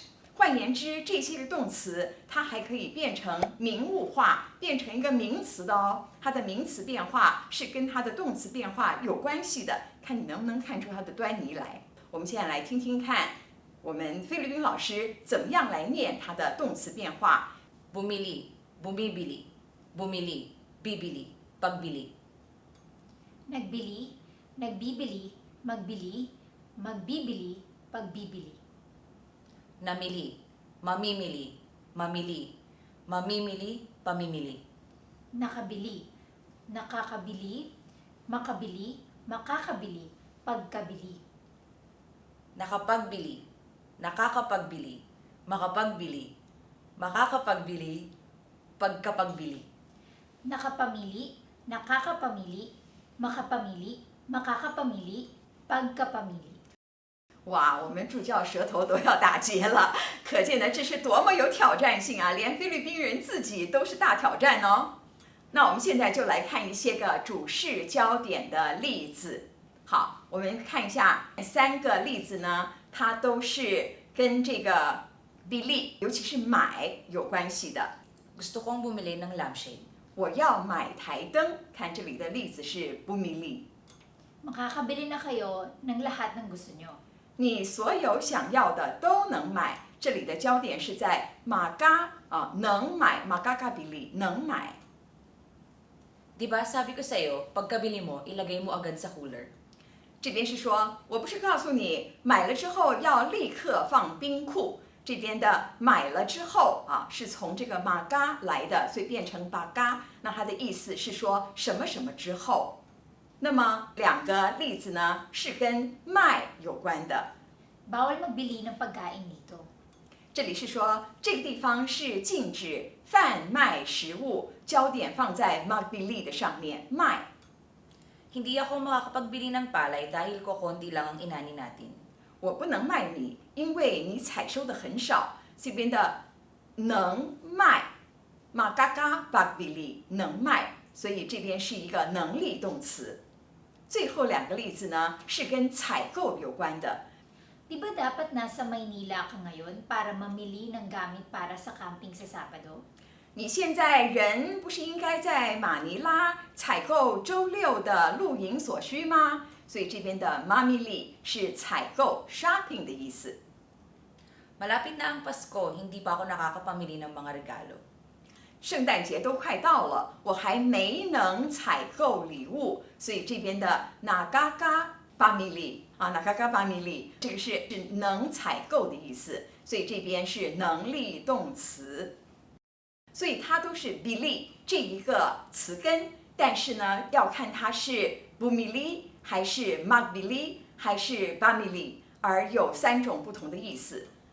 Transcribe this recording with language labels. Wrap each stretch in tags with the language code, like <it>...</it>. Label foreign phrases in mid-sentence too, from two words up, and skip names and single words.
<zh>换言之，这些个动词它还可以变成名物化，变成一个名词的哦。它的名词变化是跟它的动词变化有关系的，看你能不能看出它的端倪来。我们现在来听听看，我们菲律宾老师怎么样来念它的动词变化。</zh> <tl>Bumili, bumibili, bumili, bibili, pagbili. Nagbili, nagbibili, magbili, magbibili, pagbibili. Namili, mamimili, mamili, mamimili, pamimili. Nakabili, nakakabili, makabili, makakabili, pagkabili. Nakapagbili, nakakapagbili, makapagbili, makakapagbili, pagkapagbili. Nakapamili, nakakapamili, makapamili, makakapamili, pagkapamili.</tl> <zh>哇，我们助教舌头都要打结了，可见呢这是多么有挑战性啊！连菲律宾人自己都是大挑战哦。那我们现在就来看一些个主事焦点的例子。好，我们看一下3个例子呢，它都是跟这个 bili， 尤其是买有关系的。</zh> <tl>Gusto kong bumili ng lampshade.</tl> <zh>我要买台灯，看这里的例子是 bumili。</zh> <tl>Makakabili na kayo ng lahat ng gusto nyo.</tl> <zh>你所有想要的都能买，这里的焦点是在马嘎能买，马嘎嘎比里能买。</zh> <tl>Diba sabi ko sa'yo, pagkabili mo, ilagay mo agad sa cooler.</tl> <zh>这边是说，我不是告诉你买了之后要立刻放冰库。这边的买了之后是从这个马嘎来的，所以变成巴嘎。那它的意思是说什么什么之后。那么2个例子呢，是跟卖有关的。</zh> <tl>Bawal magbili ng pagkain dito.</tl> <zh>这里是说这个地方是禁止贩卖食物，焦点放在 magbili 的上面，卖。</zh> <tl>Hindi ako makakapagbili ng palay dahil kokonti lang ang inani natin.</tl> <zh>我不能卖你，因为你采收的很少。这边的能卖 ，</zh> <tl>magaka pagbili</tl> <zh>能卖，所以这边是一个能力动词。最后2个例子呢，是跟采购有关的。</zh> <tl>Di ba dapat nasa Maynila ka ngayon para mamili ng gamit para sa camping sa Sabado?</tl> <zh>你现在人不是应该在马尼拉采购周6的露营所需吗？所以这边的 mamili 是采购 shopping 的意思。</zh> <tl>Malapit na ang Pasko, hindi pa ako nakakapamili ng mga regalo.</tl> <zh>圣诞节都快到了，我还没能采购礼物，所以这边的</zh> <tl>nagaga pamili nagaga pamili</tl> <zh>这个是能采购的意思，所以这边是能力动词。所以它都是 bili 这一个词根，但是呢，要看它是 bumili 还是 magbili 还是 bamili， 而有3种不同的意思。</zh>